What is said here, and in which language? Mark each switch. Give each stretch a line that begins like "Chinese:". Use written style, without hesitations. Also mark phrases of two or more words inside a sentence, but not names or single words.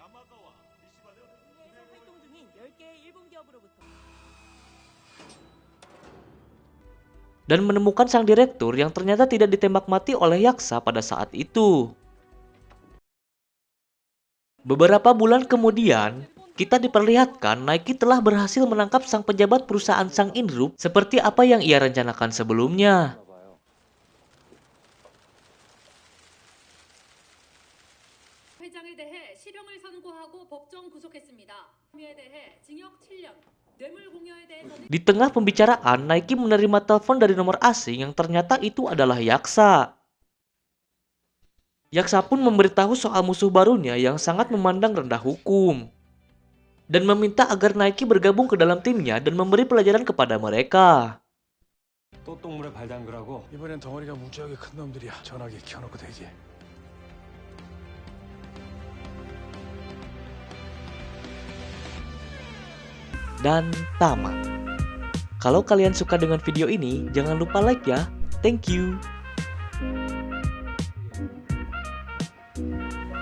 Indonesian: Dan menemukan sang direktur yang ternyata tidak ditembak mati oleh Yaksa pada saat itu. Beberapa bulan kemudian, kita diperlihatkan Naiki telah berhasil menangkap sang pejabat perusahaan Sang Inrupt seperti apa yang ia rencanakan sebelumnya.
Korean: 회장에 대해 실형을 선고하고 법정 구속했습니다. 혐의에 대해 징역 7년, 뇌물 공여에 대해서는
Indonesian: Di tengah pembicaraan, Naiki menerima telepon dari nomor asing yang ternyata itu adalah Yaksa. Yaksa pun memberitahu soal musuh barunya yang sangat memandang rendah hukum. Dan meminta agar Naiki bergabung ke dalam timnya dan memberi pelajaran kepada mereka.
Korean: 또 똥물에 발 담그라고? 이번엔 덩어리가 무지하게 큰 놈들이야. 전화기 켜놓고 대기해.
Indonesian: Dan tamat. Kalau kalian suka dengan video ini, jangan lupa like ya.
English: Thank you.